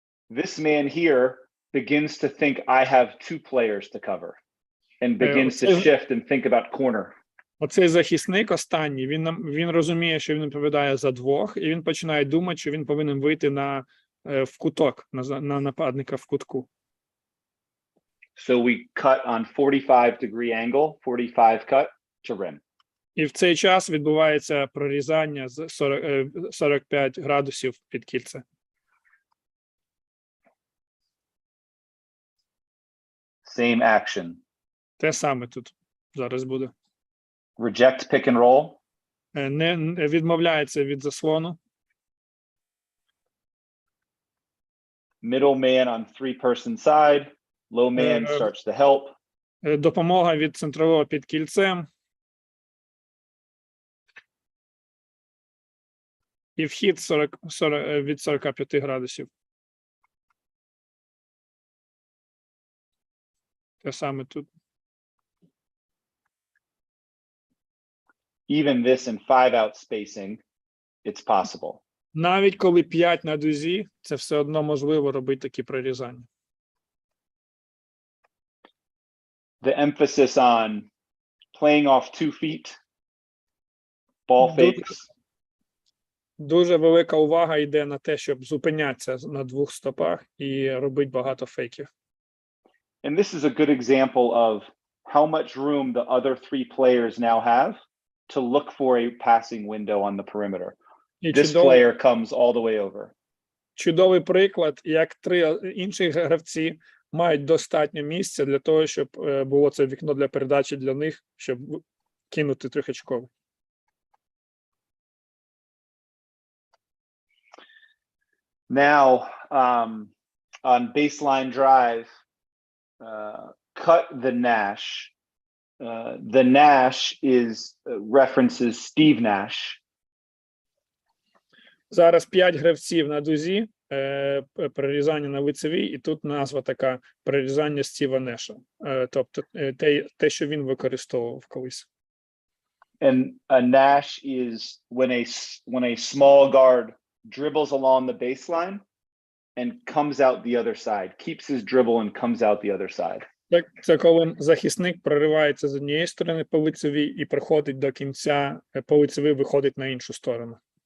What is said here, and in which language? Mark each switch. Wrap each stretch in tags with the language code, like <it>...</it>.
<en>this man here begins to think I have two players to cover and begins to shift and think about corner.</en> <uk>Оцей захисник останній, він розуміє, що він відповідає за двох, і він починає думати, що він повинен вийти в куток, на нападника в кутку.</uk> <en>So we cut on 45-degree angle, 45 cut to rim.</en> <uk>І в цей час відбувається прорізання з 45 градусів під кільце.</uk> <en>Same action.</en> <uk>Те саме тут зараз буде.</uk> <en>Reject pick and roll.</en> <uk>Не відмовляється від заслону.</uk> <en>Middle man on three-person side. Low man starts to help.</en> <uk>Допомога від центрового під кільцем. І вхід від 45 градусів. Те саме тут.</uk> <en>Even this in 5-out spacing, it's possible.</en> <uk>Навіть коли 5 на дузі, це все одно можливо робити такі прорізання.</uk> <en>The emphasis on playing off 2 feet, ball fakes.</en> <uk>Дуже велика увага йде на те, щоб зупинятися на двох стопах і робити багато фейків.</uk> <en>And this is a good example of how much room the other 3 players now have to look for a passing window on the perimeter. This player comes all the way over.</en> <uk>Чудовий приклад, як 3 інших гравці мають достатньо місця для того, щоб було це вікно для передачі для них, щоб кинути трьохочковий.</uk> <en>Now, on baseline drive, cut the Nash. The Nash references Steve Nash.</en> <uk>Зараз 5 гравців на дузі, перерізання на лицевій, і тут назва така перерізання Стіва Неша. Тобто те, що він використовував колись.</uk> <en>And a Nash is when a small guard dribbles along the baseline and comes out the other side, keeps his dribble and comes out the other side.</en> <uk>Це коли захисник проривається з однієї сторони по лицевій і приходить до кінця, по лицевій виходить на іншу сторону.</uk>